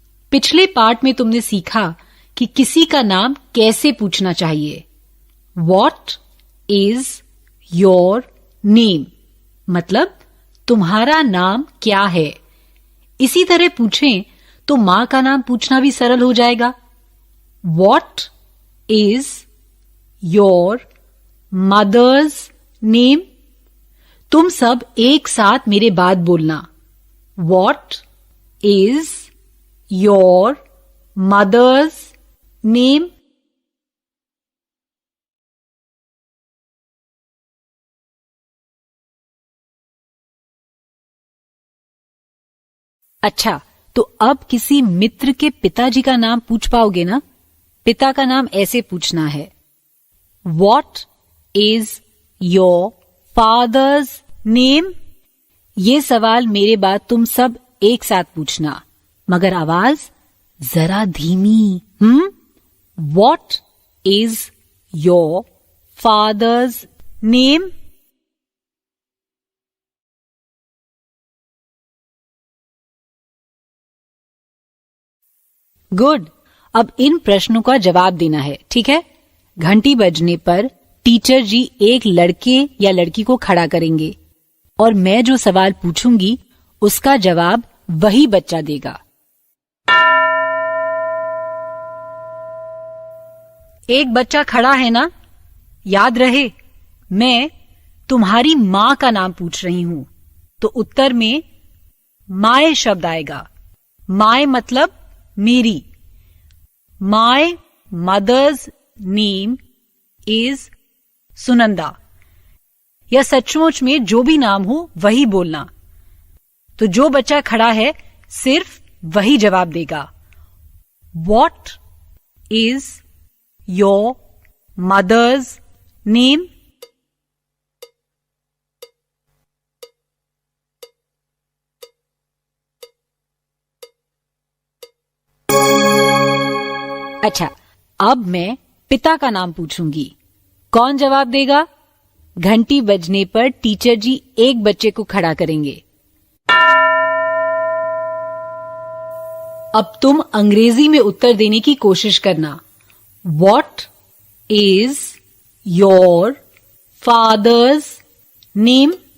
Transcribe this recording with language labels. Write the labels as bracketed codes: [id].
[hi] पिछले पार्ट में तुमने सीखा कि किसी का नाम कैसे पूछना चाहिए। [en] What is your name? [hi] मतलब तुम्हारा नाम क्या है। इसी तरह पूछें तो मां का नाम पूछना भी सरल हो जाएगा। [en] What is your mother's name? [hi] तुम सब एक साथ मेरे बाद बोलना। [en] What is your mother's name? [hi] अच्छा, तो अब किसी मित्र के पिताजी का नाम पूछ पाओगे ना? पिता का नाम ऐसे पूछना है। [en] What is your father's name? [hi] ये सवाल मेरे बाद तुम सब एक साथ पूछना, मगर आवाज जरा धीमी। [en] What is your father's name? Good. [hi] अब इन प्रश्नों का जवाब देना है, ठीक है? घंटी बजने पर टीचर जी एक लड़के या लड़की को खड़ा करेंगे और मैं जो सवाल पूछूंगी उसका जवाब वही बच्चा देगा। एक बच्चा खड़ा है ना? याद रहे, मैं तुम्हारी मां का नाम पूछ रही हूं, तो उत्तर में माय शब्द आएगा। [en] my [hi] मतलब मेरी। [en] My mother's name is Sunanda. [hi] या सचमुच में जो भी नाम हो वही बोलना। तो जो बच्चा खड़ा है सिर्फ वही जवाब देगा। [en] What is your mother's name? [hi] अच्छा, अब मैं पिता का नाम पूछूंगी। कौन जवाब देगा? घंटी बजने पर टीचर जी एक बच्चे को खड़ा करेंगे। अब तुम अंग्रेजी में उत्तर देने की कोशिश करना। [en] What is your father's name?